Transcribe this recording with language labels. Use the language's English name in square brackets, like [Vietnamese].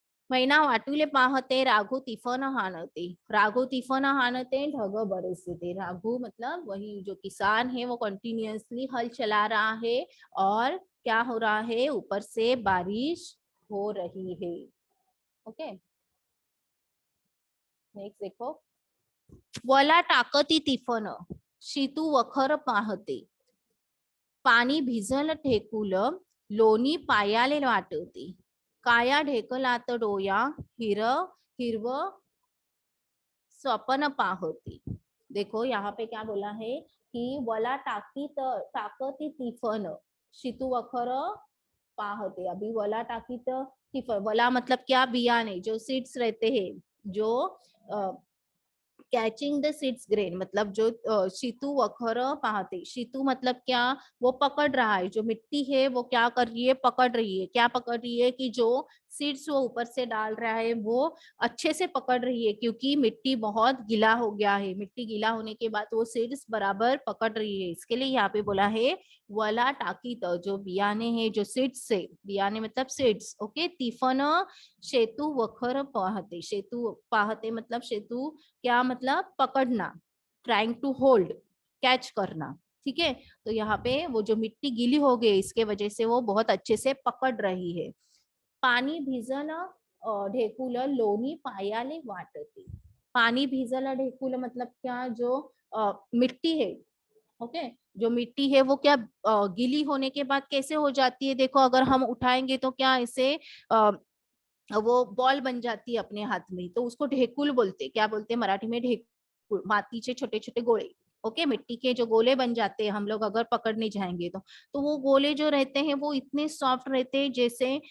[Marathi] मैना वाटुले पाहते, राघु तिफन हानते, राघु तिफन हानते, ढग बरसते, [Hindi] राघु मतलब वही जो किसान है वो कंटिन्यूअसली हल चला रहा है, और क्या हो रहा है, ऊपर से बारिश हो रही है, ओके। नेक्स्ट देखो, [Marathi] वला टाकती तिफन, शीतू वखर पाहते, पाणी भिजल ठेकुल, लोणी पायाले वाटते, काया ढेकलात डोया, हिरव स्वप्न पाहती। [Hindi] देखो यहाँ पे क्या बोला है कि [Marathi] वला टाकती तिफन, शितू वखर पाहते। [Hindi] अभी वला टाकीत तिफन, वला मतलब क्या, बियाने जो सीड्स रहते हैं, जो कैचिंग द सीड्स ग्रेन, मतलब जो शीतु वखर पाहते, शीतु मतलब क्या, वो पकड़ रहा है, जो मिट्टी है वो क्या कर रही है, पकड़ रही है, क्या पकड़ रही है, कि जो सीड्स वो ऊपर से डाल रहा है वो अच्छे से पकड़ रही है, क्योंकि मिट्टी बहुत गीला हो गया है, मिट्टी गीला होने के बाद वो सीड्स बराबर पकड़ रही है, इसके लिए यहाँ पे बोला है वला टाकीत, जो बियाने है, जो सीड्स से, बियाने मतलब सीड्स, ओके। [Marathi] तिफन शेतू वखर पाहते, [Hindi] शेतू पाहते मतलब शेतू क्या मतलब पकड़ना, ट्राइंग टू होल्ड, कैच करना, ठीक है। तो यहाँ पे वो जो मिट्टी गीली हो गई इसके वजह से वो बहुत अच्छे से पकड़ रही है। [Marathi] पानी भिजलं ढेकुलं लोणी पायाले वाटते। [Hindi] पानी भिजलं ढेकुलं मतलब क्या, जो मिट्टी है, ओके, जो मिट्टी है वो क्या गीली होने के बाद कैसे हो जाती है, देखो अगर हम उठाएंगे तो क्या इसे वो बॉल बन जाती है अपने हाथ में, तो उसको ढेकुल बोलते, क्या बोलते हैं मराठी में, ढेकुल, [Marathi] मातीचे छोटे छोटे गोले, [Hindi] ओके, मिट्टी के जो गोले बन जाते हैं हम लोग अगर पकड़ने जाएंगे तो वो गोले जो रहते हैं वो इतने सॉफ्ट रहते हैं, जैसे